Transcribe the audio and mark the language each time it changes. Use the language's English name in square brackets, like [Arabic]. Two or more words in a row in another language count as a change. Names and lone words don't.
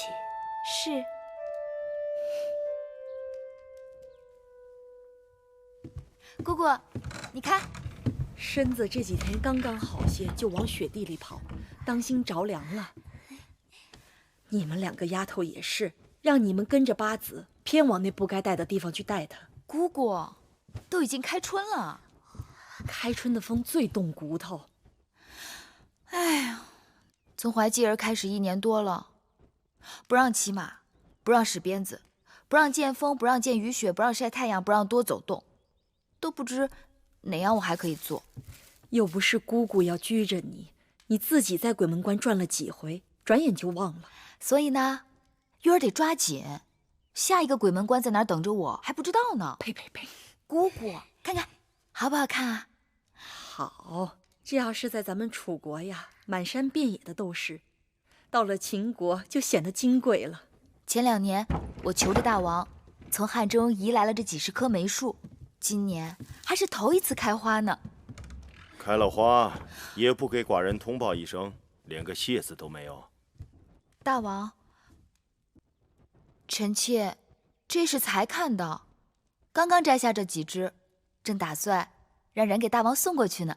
[Chinese] 是。姑姑，你看，身子这几天刚刚好些，就往雪地里跑，当心着凉了。你们两个丫头也是，让你们跟着八子，偏往那不该带的地方去带她。姑姑，都已經開春了，開春的風最凍骨頭。哎呀，從懷繼兒開始1年多了，不讓騎馬，不讓使鞭子，不讓見風，不讓見雨雪，不讓曬太陽，不讓多走動，都不知哪樣我還可以做。又不是姑姑要拘着你，你自己在鬼門關轉了幾回，轉眼就忘了。所以呢，玉兒得抓緊，下一個鬼門關在哪兒等着我還不知道呢。呸呸呸！姑姑，看看好不好看啊？好，這要是在咱們楚國呀，滿山遍野的都是；到了秦國就顯得金貴了。前2年我求着大王，從漢中移來了這幾十棵梅樹，今年還是頭一次開花呢。開了花也不給寡人通報一聲，連個謝字都沒有。大王，臣妾這時才看到，剛剛摘下這幾枝，正打算讓人給大王送過去呢。